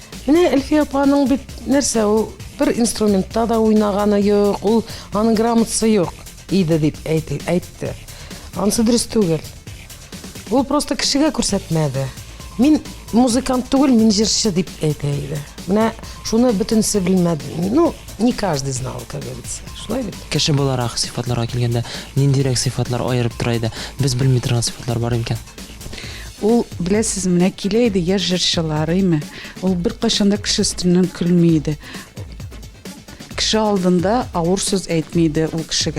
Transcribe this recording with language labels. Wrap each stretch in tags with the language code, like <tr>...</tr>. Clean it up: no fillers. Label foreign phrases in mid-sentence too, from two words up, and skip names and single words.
<tt>Менә Әлфия апаның бит нәрсә ул бер инструментта да уйнаганы юк, ул аның грамотасы юк иде дип әйтте. Анысы дөрес түгел. Ул просто кешегә күрсәтмәде. Мин музыкант түгел, мин җырчы дип әйтә иде. Менә шуны бөтенсе белмәде.</tt> <ru>Ну, не каждый знал, как говорится.</ru> <tt>Шулай бит. Кеше буларак сыйфатларга килгәндә ниндирәк сыйфатлар аерып тора иде? Без белми торган сыйфатлар бар икән. Ул беләсез, менә килә иде яшь җырчылар име. Ул бер кайчан да кеше өстеннән көлми иде. Кеше алдында авыр сүз әйтмейді ул кешегә.</tt>